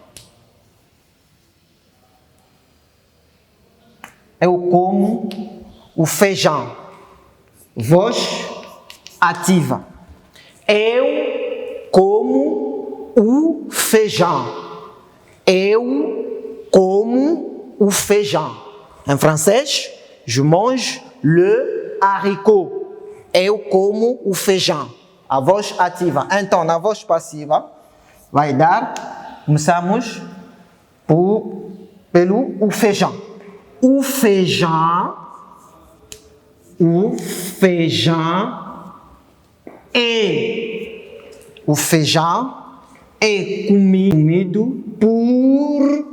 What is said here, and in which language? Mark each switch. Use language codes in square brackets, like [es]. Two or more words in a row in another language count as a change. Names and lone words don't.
[pt] Eu como o feijão. Voz ativa. Eu como o feijão. Eu como o feijão. Em francês, [fr] je mange le haricot. [pt] Eu como o feijão. A voz ativa. Então, na voz passiva, vai dar, começamos pelo o feijão. O feijão é comido por...